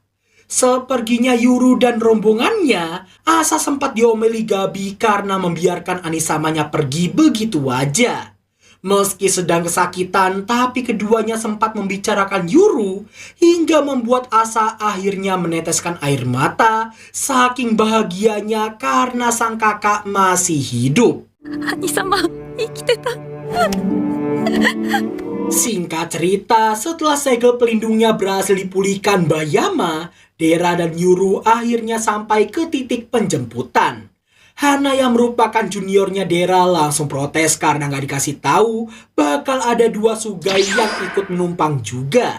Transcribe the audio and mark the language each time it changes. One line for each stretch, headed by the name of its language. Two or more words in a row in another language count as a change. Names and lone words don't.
Indonesian: Seperginya Yuru dan rombongannya, Asa sempat diomeli Gabi karena membiarkan Anisamanya pergi begitu aja. Meski sedang kesakitan, tapi keduanya sempat membicarakan Yuru hingga membuat Asa akhirnya meneteskan air mata saking bahagianya karena sang kakak masih hidup.
Japanese: 兄様生きてた。
Indonesian: Singkat cerita, setelah segel pelindungnya berhasil dipulihkan Bayama, Dera dan Yuru akhirnya sampai ke titik penjemputan. Hana yang merupakan juniornya Dera langsung protes karena nggak dikasih tahu bakal ada 2 Sugai yang ikut menumpang juga.